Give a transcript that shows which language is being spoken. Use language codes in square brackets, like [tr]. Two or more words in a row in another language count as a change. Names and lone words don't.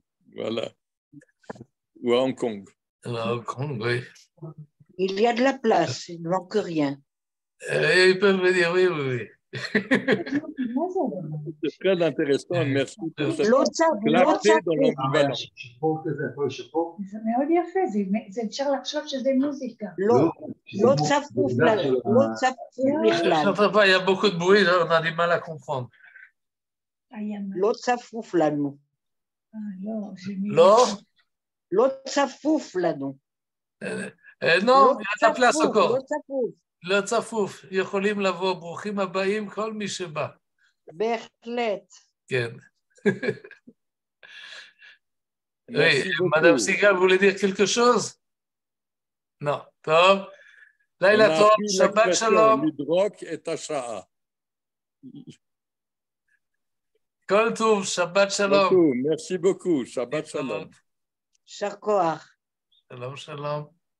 [fr] voilà, ou à Hong Kong. À Hong Kong, oui. Il y a de la place, il ne manque rien. Ils peuvent me dire oui, oui, oui. C'est très intéressant, merci pour cette clarté dans l'ambivalence. [he] מאוד יפה, זה אפשר לחשוב שזה מוזיקה. לא צפוף בכלל. [fr] Il y a beaucoup de bruit, là, on a du mal à comprendre. [he] לא צפוף לנו. לא? לא צפוף לנו. [fr] Non, il y a de la place encore. [he] לא צפוף. יכולים לבוא, ברוכים הבאים, כל מי שבא. בהחלט. כן. [fr] Oui, Madame Sigal voulait dire quelque chose? Non. [he] טוב. לילה טוב, שבת שלום. לדרוק את השעה. כל טוב, שבת שלום. [fr] Merci beaucoup, [he] שבת שלום. יישר כוח. שלום, שלום.